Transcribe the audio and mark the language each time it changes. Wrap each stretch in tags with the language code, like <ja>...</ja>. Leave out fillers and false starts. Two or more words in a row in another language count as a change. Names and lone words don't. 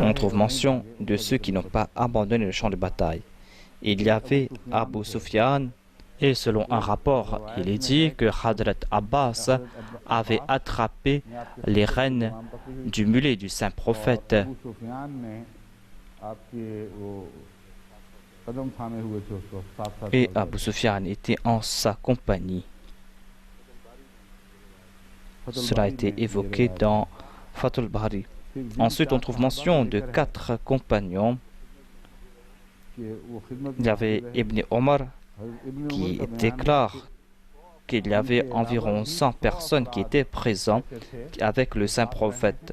<fr>On trouve mention de ceux qui n'ont pas abandonné le champ de bataille. Il y avait Abu Sufyan, et selon un rapport, il est dit que Hadrat Abbas avait attrapé les rênes du mulet du saint prophète.</fr> <ur>ابو سفیان نے آپ کے وہ قدم تھامے ہوئے تھے اس کو ساتھ ساتھ</ur> <fr>Et Abu Sufyan était en sa compagnie. Cela a été évoqué dans Fathul Bari. Ensuite, on trouve mention de 4 compagnons. Il y avait Ibn Omar qui déclare qu'il y avait environ 100 personnes qui étaient présentes avec le saint prophète.</fr>